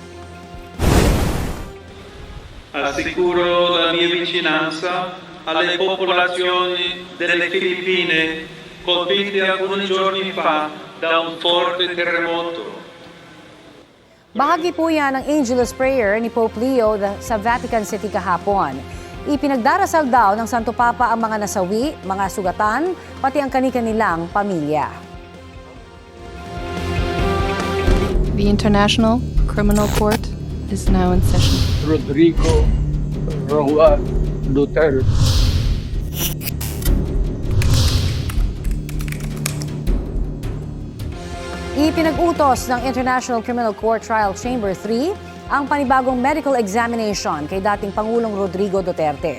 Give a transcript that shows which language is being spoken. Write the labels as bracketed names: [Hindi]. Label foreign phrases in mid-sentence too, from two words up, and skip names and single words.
[Italian] Assicuro la mia vicinanza alle popolazioni delle Filippine colpite alcuni giorni fa da un forte terremoto. [Filipino] Bahagi po yan ng Angelus Prayer ni Pope Leo sa Vatican City kahapon. Ipinagdarasal daw ng Santo Papa ang mga nasawi, mga sugatan, pati ang kani-kanilang pamilya. [English] The International Criminal Court is now in session. Rodrigo Roa Duterte. [Filipino] Ipinag-utos ng International Criminal Court Trial Chamber 3 ang panibagong medical examination kay dating Pangulong Rodrigo Duterte.